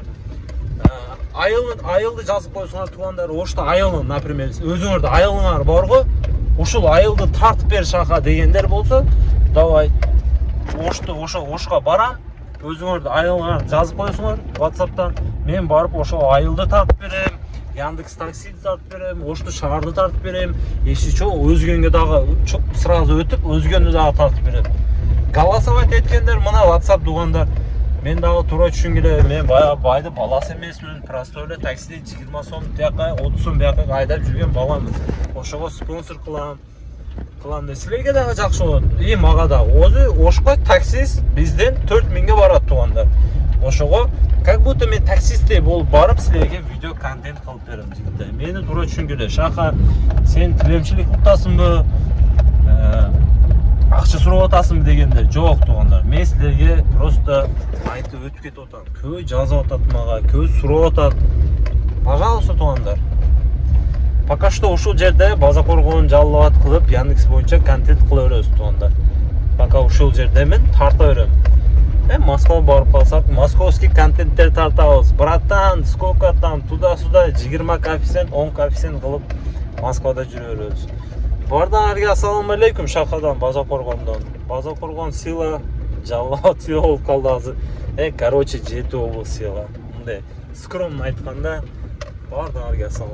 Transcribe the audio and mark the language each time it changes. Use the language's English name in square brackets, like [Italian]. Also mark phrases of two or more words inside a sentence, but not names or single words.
[Kyrgyz] Айылды жазып койсуңар туугандар. Ошто айылын, например, өзүңөрдө айылыңар барго, ушул айылды тартып бер шаха дегендер болсо, давай. Ошко барам, өзүңөрдө айылыңар жазып койсуңар WhatsApp'тан. Мен барып ошо айылды тартып берем, Яндекс таксиди тартып берем, Ошту шаарды тартып берем. [Russian] Если что, [Kyrgyz] өзгөнгө дагы сразу өтүп, өзгөнү дагы тартып берем. Голосовать эткендер мына WhatsApp туугандар. Мен дагы туура түшүнгүлө, мен байды баласы эмесмин. Просто эле таксиде 20 сом тияка, 30 сом бияка айдап жүргөн баламын. Ошого спонсор кылам да силерге дагы жакшы болот. И мага да. Ошко таксист бизден 4000ге барат туугандар. Ошого [Russian] как будто [Kyrgyz] мен таксистей болуп барып силерге видео контент кылып берем жигиттер. Мени туура түшүнгүлө. Шаха, сен тилемчилик кылтасыңбы? акча сурап атасыңбы дегендер жок туугандар. Мен силерге просто айтып өтүп кетип атам. Көбөй жазып атат мага, көбөй сурап атат. Пожалуйста туугандар. [Russian] Пока что [Kyrgyz] ушул жерде база коргоон жалаат кылып, Яндекс боюнча контент кыла беребиз туугандар. Пока ушул жердемин, тарта берем. Москвага барып калсак, московский контенттер тартабыз. [Russian] Братан, сколько там туда-сюда 20 коэффициент, 10 коэффициент [Kyrgyz] кылып Москвада жүрө беребиз. Бардыңарга [Arabic] السلام عليكم [Kyrgyz] шахардан, база коргондон. База коргон сила, жалаат сила болуп калды азыр. Короче, жети болбу сила. Мындай скромно айтканда, бардыңарга [Arabic] السلام عليكم.